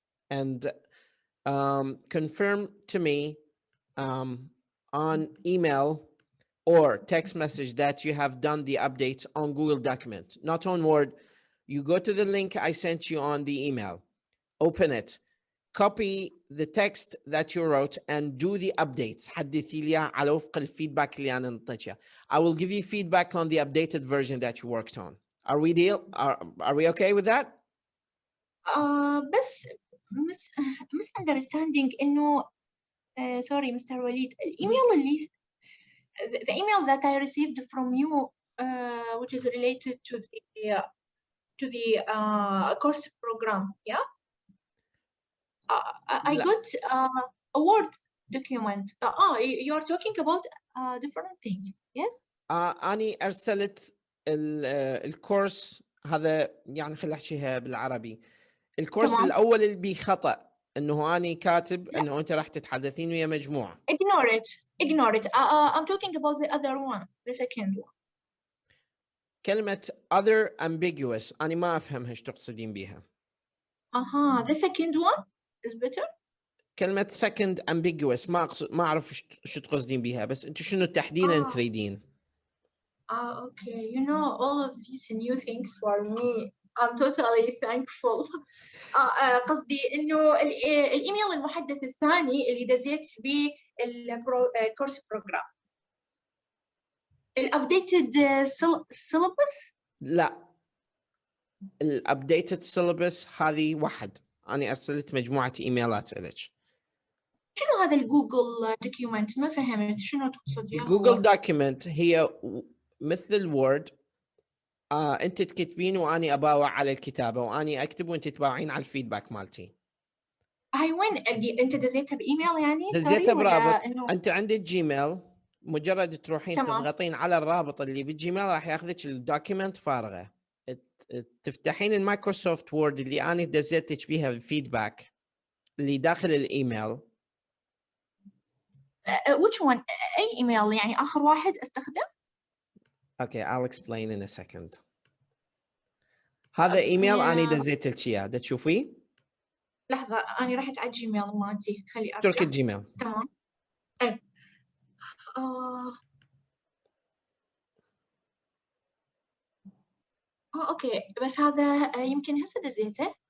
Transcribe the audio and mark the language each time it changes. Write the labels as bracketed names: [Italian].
[English] And confirm to me on email or text message that you have done the updates on Google document, not on Word. You go to the link I sent you on the email, open it, copy the text that you wrote and do the updates. [Arabic] حدثي لي على وفق الفيدباك اللي أنا نطيتها. [English] I will give you feedback on the updated version that you worked on. Are we okay with that? [Arabic] بس [English] misunderstanding [Arabic] إنه [English] sorry Mr. Walid, [Arabic] الإيميل اللي [English] the email that I received from you which is related to the course program, yeah? I got a Word document. You are talking about a different thing, yes? [Arabic] أنا أرسلت الكورس هذا يعني خلينا نحكيها بالعربي. الكورس تمام. الأول اللي بيه خطأ إنه أنا كاتب إنه أنت راح تتحدثين ويا مجموعة. [English] Ignore it. I'm talking about the other one, the second one. [Arabic] كلمة [English] other ambiguous [Arabic] أنا ما أفهم إيش تقصدين بيها. [English] The second one is better. [Arabic] كلمة [English] second ambiguous [Arabic] ما أعرف إيش تقصدين بيها بس أنت شنو تحديدا تريدين؟ [English] Okay. You know all of these new things for me. I'm totally thankful. [Arabic] قصدي إنه الإيميل المحدث الثاني اللي دزيت به الكورس بروجرام. [English] الupdated syllabus. [Arabic] لا، الابديتد syllabus هذه واحد، انا ارسلت مجموعه ايميلات لك. شنو هذا الجوجل دوكيومنت؟ ما فهمت شنو تقصد يا الجوجل هو. دوكيمنت هي مثل الوورد، انت تكتبين واني اباوع على الكتابه، واني اكتب وانت تباوعين على الفيدباك مالتي. هاي وين انت دزيتها بايميل يعني؟ دزيتها سوري، ولا برابط. انه؟ انت عندك جيميل، مجرد تروحين تمام. تضغطين على الرابط اللي بالجيميل راح ياخذك الدوكيمنت فارغه. تفتحين المايكروسوفت وورد اللي انا دزيتك بيها الفيدباك اللي داخل الايميل. [English] which one؟ [Arabic] اي ايميل يعني اخر واحد استخدم؟ [English] Okay, I'll explain in a second. [Arabic] هذا ايميل انا دزيت لك اياه، دا تشوفيه؟ لحظة، أنا رحت على الجيميل مالتي، خلي ترك أرجع. الجيميل. تمام. إيه. أوكي، بس هذا يمكن هسه دزيته.